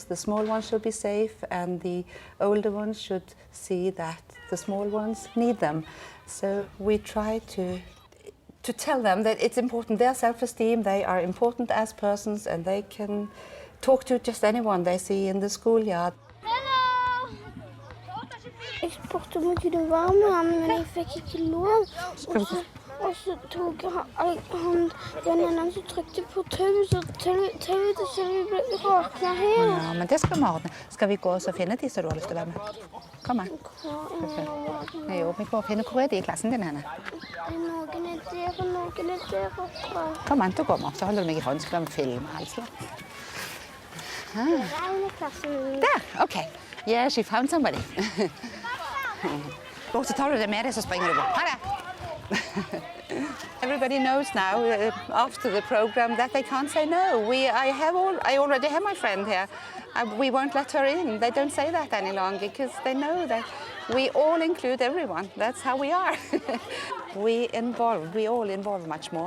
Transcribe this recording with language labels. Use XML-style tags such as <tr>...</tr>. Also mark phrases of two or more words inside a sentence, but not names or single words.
<en>The small ones should be safe, and the older ones should see that the small ones need them. So we try to tell them that it's important, their self-esteem, they are important as persons, and they can talk to just anyone they see in the schoolyard. Hello!</en> <no>Jeg spurte om jeg kunne være med han, men jeg fikk ikke lov. Og så tok han den ene som trykte på tauet, så tauet så vi ble råknet her. Ja, men det skal vi ordne. Skal vi gå og finne de som du har lyst til å være med? Kom an. Jo, vi går og finner hvor de i klassen din henne. Noen der, og noen der oppe. Kom an, da går vi opp, så holder du meg i hånden, så kan vi filme altså.</no> <en>There, okay. Yeah, she found somebody.</en> <no>Gå, så tar du det med deg, så springer du bort. Ha det!</no> <en>Everybody knows now, after the program, that they can't say no. I already have my friend here. We won't let her in. They don't say that any longer because they know that we all include everyone. That's how we are. We all involve much more.</en>